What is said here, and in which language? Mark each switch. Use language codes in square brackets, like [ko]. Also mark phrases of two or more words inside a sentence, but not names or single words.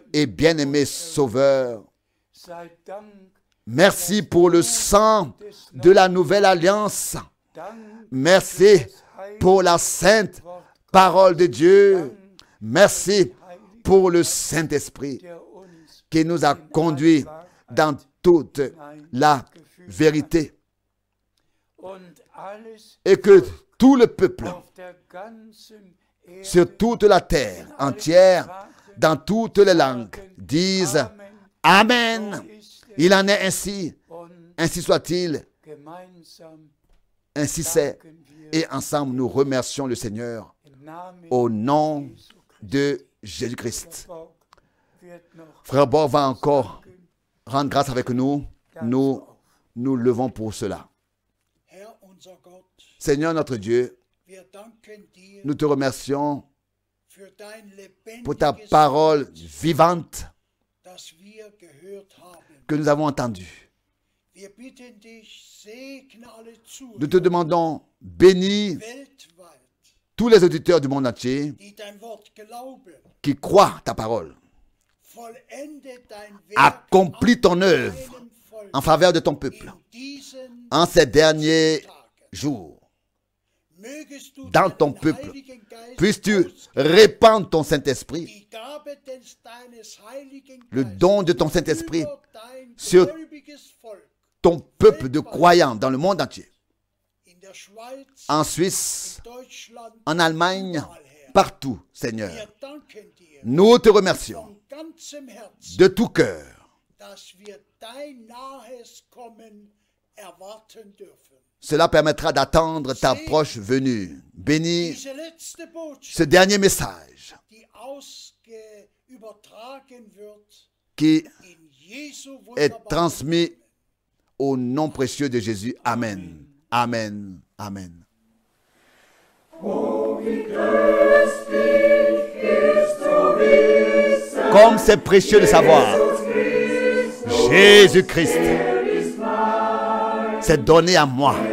[fr] et bien-aimé Sauveur. [de] sei Dank, [fr] Merci pour le sang de la nouvelle alliance. [de] Dank [fr] Merci [de] des heiligen [fr] pour la sainte [de] Wort, [fr] parole de Dieu. Merci pour le Saint-Esprit [de] der uns [fr] qui nous a conduits dans toute la vérité. [de] und alles [fr] Et que tout le peuple, [de] auf der ganzen Erde [fr] sur toute la terre entière, dans toutes les langues, disent Amen. Il en est ainsi. [de] und [fr] Ainsi soit-il. [de] gemeinsam [fr] Ainsi c'est. [de] danken wir [fr] Et ensemble, nous remercions le Seigneur [de] im Namen [fr] au nom [de] Jesu Christi. [fr] de Jésus-Christ. [de] Borg wird noch [fr] Frère Borg va encore rendre grâce avec nous. Nous nous levons pour cela. [de] Herr unser Gott, [fr] Seigneur notre Dieu, [de] wir danken dir [fr] nous te remercions [de] für dein [fr] pour ta [de] lebendiges [fr] parole [de] Wort, [fr] vivante [de] das wir gehört haben. [fr] que nous avons entendue. [de] Wir bitten dich, segne alle [fr] Nous te [de] Zuhörer [fr] demandons, bénis [de] weltweit, [fr] tous les auditeurs du monde entier [de] die dein Wort glauben. [fr] qui croient ta parole. [de] Vollende dein Werk [fr] Accomplis ton [de] an [fr] œuvre [de] deinem Volk [fr] en faveur de ton peuple [de] in diesen [fr] en ces derniers [de] Tagen. [fr] jours. [de] Mögest du [fr] Dans ton [de] deinen [fr] peuple, [de] Heiligen Geist [fr] puisses-tu [de] ausgießen, [fr] répandre ton Saint-Esprit, [de] die Gabe deines Heiligen [fr] le [de] Geistes [fr] don de ton Saint-Esprit [de] über dein [fr] sur [de] gläubiges Volk [fr] ton peuple de croyants dans le monde entier. [de] in der Schweiz, [fr] En Suisse, [de] Deutschland, [fr] en Allemagne, partout, Seigneur. [de] wir danken dir [fr] Nous te remercions [de] von ganzem Herzen, [fr] de tout cœur [de] dass wir dein nahes Kommen erwarten dürfen. [fr] Cela permettra d'attendre ta proche venue. Bénis [de] Diese letzte Botschaft, [fr] ce dernier message [de] die übertragen wird, [fr] qui [de] in Jesu [fr] est [de] wunderbaren [fr] transmis au nom précieux de Jésus. Amen. Amen. Amen. Comme c'est précieux de savoir, Jésus-Christ s'est donné à moi.